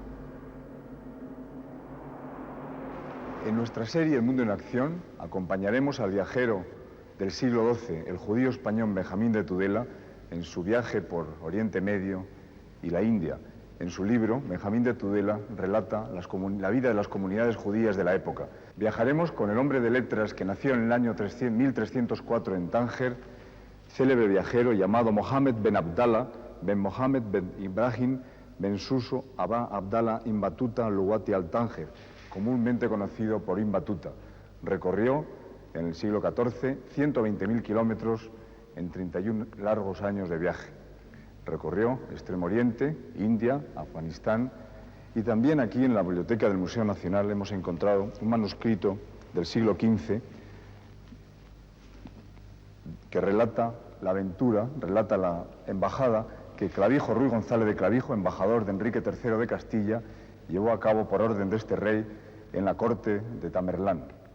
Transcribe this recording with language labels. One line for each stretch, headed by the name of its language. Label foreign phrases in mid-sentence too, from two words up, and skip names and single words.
Spanish: En nuestra serie El Mundo en Acción acompañaremos al viajero del siglo XII, el judío español Benjamín de Tudela, en su viaje por Oriente Medio y la India. En su libro, Benjamín de Tudela relata la vida de las comunidades judías de la época. Viajaremos con el hombre de letras que nació en el año 1304 en Tánger, célebre viajero llamado Mohammed ben Abdallah, ben Mohammed ben Ibrahim, ben Suso, Abba Abdallah Ibn Battuta Luwati al-Tánger, comúnmente conocido por Ibn Battuta. Recorrió en el siglo XIV 120.000 kilómetros en 31 largos años de viaje. Recorrió Extremo Oriente, India, Afganistán y también aquí en la biblioteca del Museo Nacional hemos encontrado un manuscrito del siglo XV que relata la aventura, relata la embajada que Clavijo Ruy González de Clavijo, embajador de Enrique III de Castilla, llevó a cabo por orden de este rey en la corte de Tamerlán.